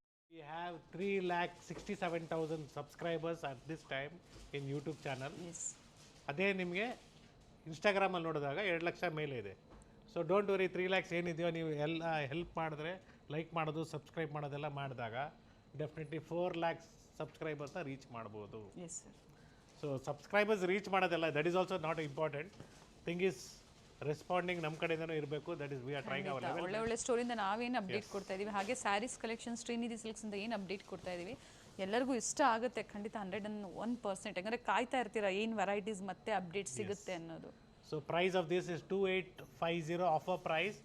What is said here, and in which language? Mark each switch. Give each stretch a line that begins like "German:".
English: We have 3,67,000 subscribers at this time in YouTube channel. Yes.
Kannada: ಅದೇ ನಿಮಗೆ ಇನ್ಸ್ಟಾಗ್ರಾಮಲ್ಲಿ ನೋಡಿದಾಗ 2 ಲಕ್ಷ ಮೇಲೆ ಇದೆ. ಸೊ
English: don't worry
Kannada: 3 ಲ್ಯಾಕ್ಸ್ ಏನಿದೆಯೋ ನೀವು ಎಲ್ಲ ಹೆಲ್ಪ್ ಮಾಡಿದ್ರೆ ಲೈಕ್ ಮಾಡೋದು ಸಬ್ಸ್ಕ್ರೈಬ್ ಮಾಡೋದೆಲ್ಲ ಮಾಡಿದಾಗ ಡೆಫಿನೆಟ್ಲಿ 4 ಲ್ಯಾಕ್ಸ್ ಸಬ್ಸ್ಕ್ರೈಬರ್ಸ್ನ ರೀಚ್ ಮಾಡ್ಬೋದು. Yes sir. So subscribers reach ಮಾಡೋದೆಲ್ಲ
English: that is also not important thing is responding
Kannada: ನಮ್ಮ ಕಡೆಯಿಂದನೂ ಇರಬೇಕು.
English: That is we are trying our level.
Kannada: ಒಳ್ಳೆ ಒಳ್ಳೆ ಸ್ಟೋರಿಂದ ನಾವೇನು ಅಪ್ಡೇಟ್ ಕೊಡ್ತಾ ಇದೀವಿ, ಹಾಗೆ ಸ್ಯಾರೀಸ್ ಕಲೆಕ್ಷನ್ ಶ್ರೀನಿಧಿ ಸಿಲ್ಕ್ಸ್ ಅಂತ ಏನು ಅಪ್ಡೇಟ್ ಕೊಡ್ತಾ ಇದೀವಿ ಎಲ್ಲರಿಗೂ ಇಷ್ಟ ಆಗುತ್ತೆ ಖಂಡಿತ 101%. ಯಾಕಂದರೆ ಕಾಯ್ತಾ ಇರ್ತೀರಾ ಏನು ವೆರೈಟೀಸ್ ಮತ್ತೆ ಅಪ್ಡೇಟ್ ಸಿಗುತ್ತೆ ಅನ್ನೋದು.
English: So price of this is 2850 offer price.